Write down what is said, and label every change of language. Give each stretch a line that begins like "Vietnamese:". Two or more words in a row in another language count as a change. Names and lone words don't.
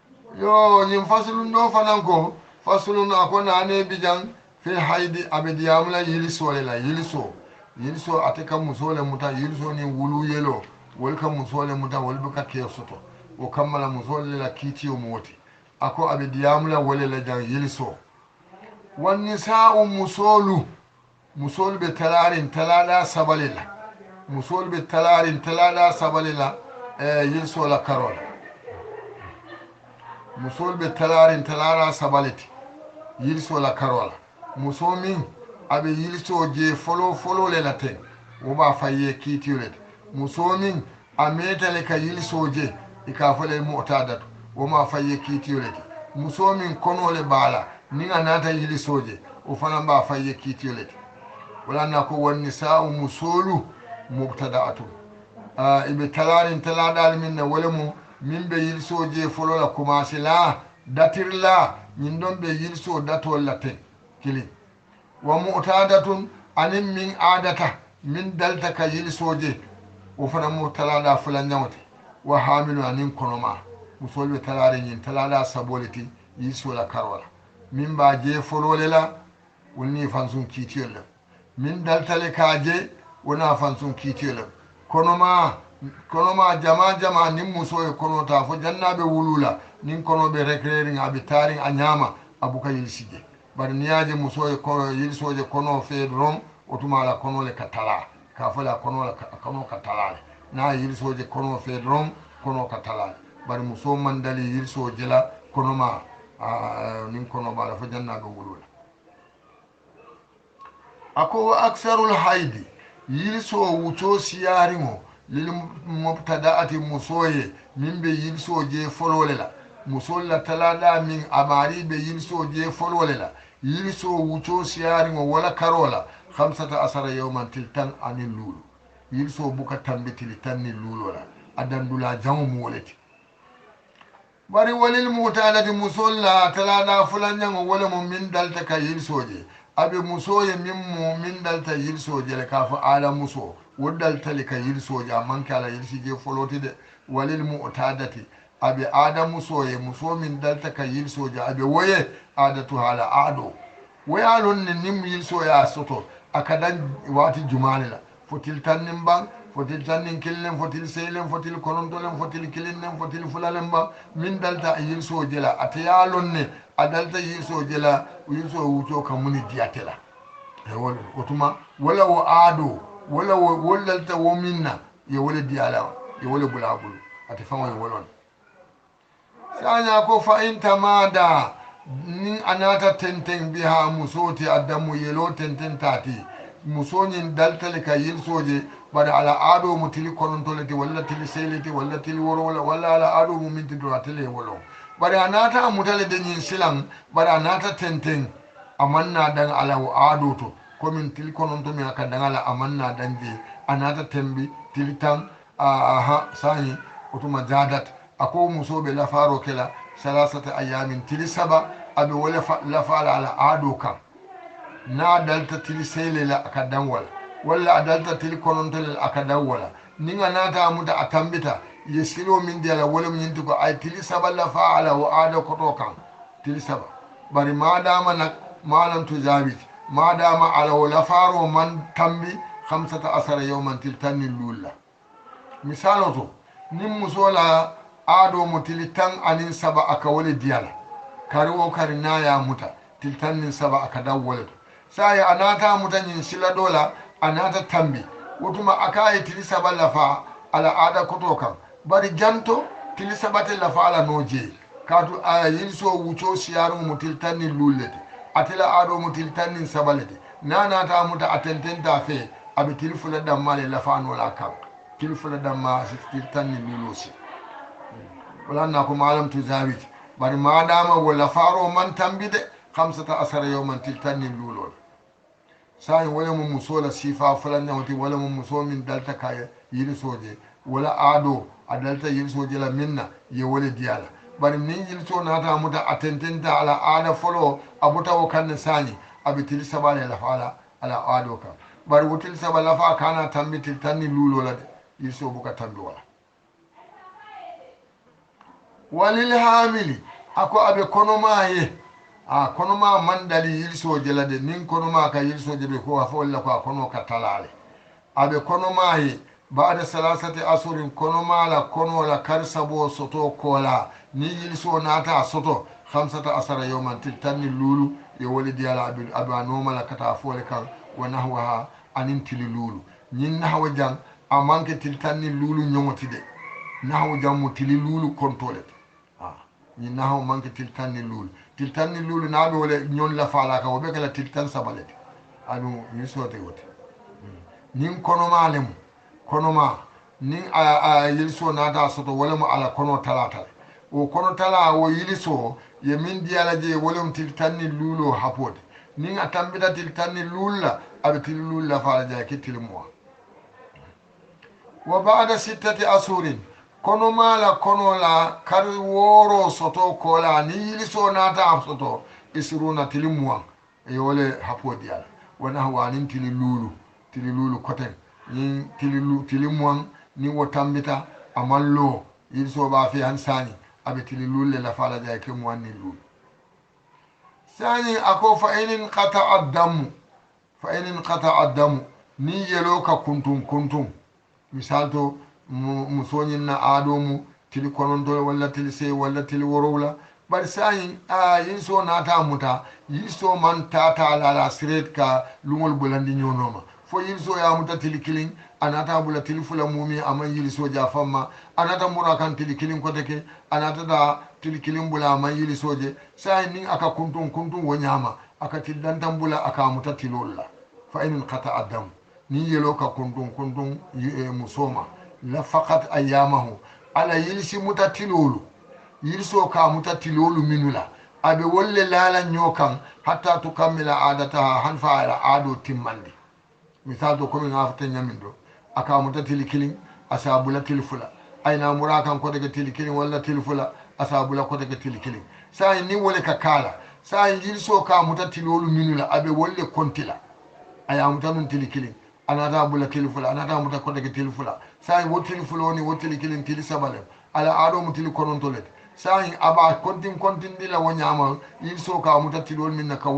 Mandingo: yo ñin fasulun ɗo fanan ko fasulun ako nane bijan
Arabic: في الحيض
Mandingo: aɓe diyamula yilisole la yiliso ate kam musole muta yiliso ni wulu yelo wol kam musole muta wol ɓe ka ke soto o kammala musole la kiitiyo moti ako aɓe diyamula wole la jan yiliso wanni sa'u musolu ɓe talarin talaɗa sabale la musolu ɓe talarin talaɗa sabale la yiliso la karola musol ɓe talarin talara sabaleti yilso la karola muso min aɓe yilso je folo le la ten woɓa fayye kiitiyolete muso min a metale ka yilso je i ka fole motadatu woma fayye kiitiyolete muso min konole baala nin a nata yilso je o fana mba fayye kiitiyolete walanna ko wonni sa'u musolu mubtada atum iɓe talarin talaɗal min ne wole mum min ɓe yilso je folo la commencé la datirla min ɗon ɓe yilso datol la ten kilin wa mutadatun anin min adata min dalta ka yilso je o fana mo talaɗa fula ñawte wa hamilu anin konoma musolɓe talare ñin talaɗa saboleti yilso la karola min mba je folole la wonni fansun kiitiyol lem min daltale ka je wona fansun kiitiyol lem konoma jama nin muso e konota fo jannaɓe wulula nin konoɓe recréring aɓe tarin a ñama abuka yilsije bari niyaje muso e yilsoje kono feedo ron o tumala konole ka tala ka fola kono ka talale na yilsoje kono feedo ron kono ka talale bari muso man dali yilsoje la konoma nin konoɓala fo jannaɓe wulula ako wa
Arabic: أكثر الحيض
Mandingo: yilso wuco siyariŋo lil mubtadaati musoye min be yilso je folole la musol la talada min amari be yilso je folole la yilso wuco siyariŋo wala karola 15 yawman til tan anin lulu yilso buka tambitili tan ni lulo la adandula jamu mu woleti bari walil mutadati musol la talada fulanyaŋo wala mo min dalta ka yilso je aɓe musoye min dalta yilsoje le ka fo ala muso wo daltali ka yilsoje a manque ala yilsije foloti de walil mutadati aɓe ada musoye muso min dalta ka yilsoje aɓe woye adatu haala aɗo woyalon ne nim yilsoya soto akadan wati jumani la fotil tannin ban fotil tannin killen fotil seylen fotil konontolen fotil kilinnen fotil fulalen ban min dalta yilsoje la atayalon ne a dalta yilsoje la yilso wuto ka muni diyatela e wol otuma wala wo aado wala wo woldalta wo minna ye wole diyala ye wole bulabulu ate fango ye wolon saña ko fa intamada nin anata tenten biha musoti addamu yelo tenten tati musoñin daltale ka yilsoje bada ala aado mo tili konontolete walla tili seylete walla tili worowola walla ala aado mo minti do atele wolon bari a nata a mutale dañin silan bari a nata tenten a manna dan ala o aado to komin tili kononto min aka dan ala a manna dan je a nata tembi tili tan aha sañi otuma jadat ako musoɓe lafaro kela
Arabic: ثلاثة أيام
Mandingo: tili saba aɓe wole lafala ala aado kam na dalta tili seylela aka dan walla a dalta tili konontolel aka dan wala ninga nata a muta a tambita ye silo min diyala wolem ñinti ko ay tili saba lafa ala wo aada koto kan tili saba bari madama nak malam to jabiti madama ala wo lafaro man tambi 15 yawman til tanni lulla misalo to nin musola aado mo tili tan anin saba aka wole diyala kari o kari naya muta til tannin saba aka daw wole to saya anata muta ñin sila dola anata tambi wotuma aka ye tili saba lafa ala aada koto kan bari janto tili sabate lafa ala no jeeyi kaatu a yilso wuco siyarumo mo til tanni lullete atela aɗo mo til tannin sabalete nanata muta a tententa fe aɓe tili fula dammale lafanola kan tili fula damma til tanni lulosi walanna ko malam to zawiti bari madama wo lafaro man tambide 15 yawman til tanni lulol sayi wala mo musola sifa fulanñawti wala mo muso min dalta ka yilisoje wala aado a dalta yilsoje la minna ye wole diyala bari nin yilso nata muta a tententa ala aada folo a butawo kanne sañi aɓe tili sabale lafa ala aado kam bari wo tili saba lafa kana tambi til tanni lulola de yilso buka tambi wala walil hamili ako aɓe konoma ye a konoma mandali yilsoje la de nin konoma ka yilsoje ɓe ko a fo walla ko a kono ka talale aɓe konoma ye bada salasati asurin konomala konola kar sabo soto kola ni yilso nata soto 15 yawman til tanni lulu e woli diyala aɓe a nomala kata fole kan wa nahwaha anin tili lulu ñin nahwa jang a manque til tanni lulu ñogotide nahwa jang mo tili lulu kontole ñin nahwa manque til tanni lulu naɓe wole ñon la fala ka woɓe kala til tan sabalete aɗum ni sote wote nin konomale mo konoma nin a yiliso nata soto wolemo ala kono talatale o kono tala o yiliso ye min diyala je wolem til tanni luulo hapode nin a tambita til tanni luulla aɓe tili luulla fala jaya ke tili mowa wa bada 6 asurin kono mala kono la kar woro soto kola ni yiliso nata soto isiruna tili muwan e wole hapode yala wona wanin tili luulu koten ni tili muwan ni wo tambita amallo yiliso ba fi han sani aɓe tili lulle la fala jaya ke muwan ni luulu sani ako fa inin
Arabic: قطع الدم
Mandingo: ni yelo ka kuntum misal to mu soñinna aɗomu tili konontole walla tili sey walla tili worowla bari sani yinso nata muta yinso man tata lala siret ka lugol bolandi ñonoma fo yilso yamuta tili kilin anata bula tili fula mumi ama yiliso ja famma anata mura kan tili kilin koteke anata da tili kilin bula ama yilisoje sai nin aka kuntum wo ñama aka tildantan bula aka muta tilolla fa inin
Arabic: قطع الدم
Mandingo: ni yelo ka kuntum musoma la
Arabic: فقط أيامها
Mandingo: ala yilisi muta tilolu yiliso ka muta tilolu minula abe wolle lala ñokan
Arabic: حتى تكمل عادتها
Mandingo: han fa ala ado timmandi misal to komin afta ñamin ɗo aka muta tili kilin asa bula tili fula ayna mura kan ko daga tili kilin walla tili fula asa bula ko daga tili kilin sai ni wole ka kala sai yilso ka muta tilolu minula abe wolle kontila aya muta nun tili kilin anata bula tili fula anata muta ko daga tili fula sai wo tili fuloni wo tili kilin tili sabalem ala ado mu tili konontolet sai aba kontin dila wo ñama yilso ka muta tilol minna ka